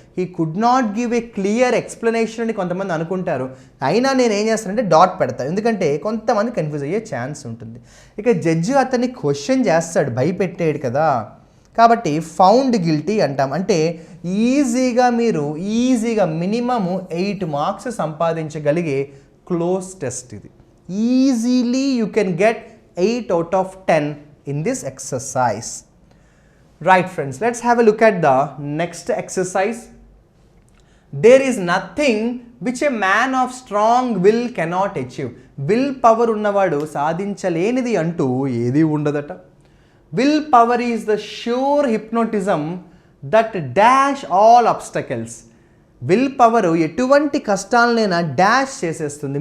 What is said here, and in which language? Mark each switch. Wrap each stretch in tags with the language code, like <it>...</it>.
<en>he could not give a clear explanation</en> <te>అని కొంతమంది అనుకుంటారు, అయినా నేను ఏం చేస్తానంటే డాట్ పెడతాను, ఎందుకంటే కొంతమంది కన్ఫ్యూజ్ అయ్యే ఛాన్స్ ఉంటుంది. ఇక జడ్జి అతన్ని క్వశ్చన్ చేస్తాడు, భయపెట్టాడు కదా, కాబట్టి ఫౌండ్ గిల్టీ అంటాం. అంటే మీరు ఈజీగా మినిమము 8 మార్క్స్ సంపాదించగలిగే క్లోజ్ టెస్ట్ ఇది.</te> <en>Easily you can get 8 out of 10 in this exercise. Right friends, let's have a look at the next exercise. There is nothing which a man of strong will cannot achieve.</en> <te>Will power ఉన్నవాడు సాధించలేనిది అంటూ ఏది ఉండదట.</te> <en>Will power is the sure hypnotism that dash all obstacles.</en> <te>Will power ఎటువంటి కష్టాలనైనా dash చేసేస్తుంది.</te>